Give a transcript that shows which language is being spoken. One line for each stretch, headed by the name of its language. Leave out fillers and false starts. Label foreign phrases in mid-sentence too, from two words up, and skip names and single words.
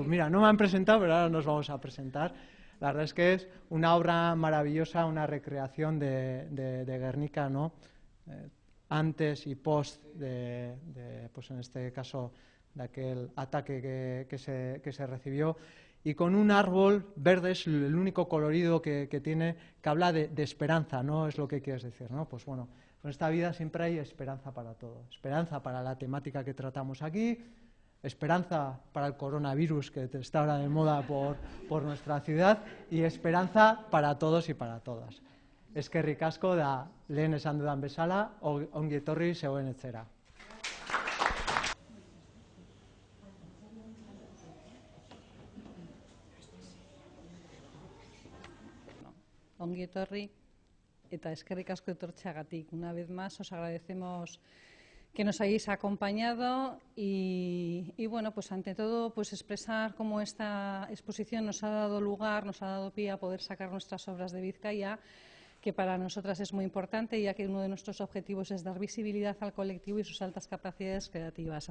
Spanish: Mira, no me han presentado, pero ahora nos vamos a presentar. La verdad es que es una obra maravillosa, una recreación de Guernica, ¿no?, antes y post pues en este caso, de aquel ataque que se recibió, y con un árbol verde, es el único colorido que tiene, que habla de esperanza, ¿no?, es lo que quieres decir, ¿no? Pues bueno, en esta vida siempre hay esperanza para todo, esperanza para la temática que tratamos aquí, esperanza para el coronavirus que está ahora de moda por nuestra ciudad, y esperanza para todos y para todas.
Basque: Eskerrik asko, da lehen esan dudan bezala, ongi etorri zeuen etxera. Ongi etorri eta eskerrik asko etortzeagatik.
Spanish: Una vez más os agradecemos que nos hayáis acompañado y bueno, pues ante todo, pues expresar cómo esta exposición nos ha dado lugar, nos ha dado pie a poder sacar nuestras obras de Vizcaya, que para nosotras es muy importante, ya que uno de nuestros objetivos es dar visibilidad al colectivo y sus altas capacidades creativas.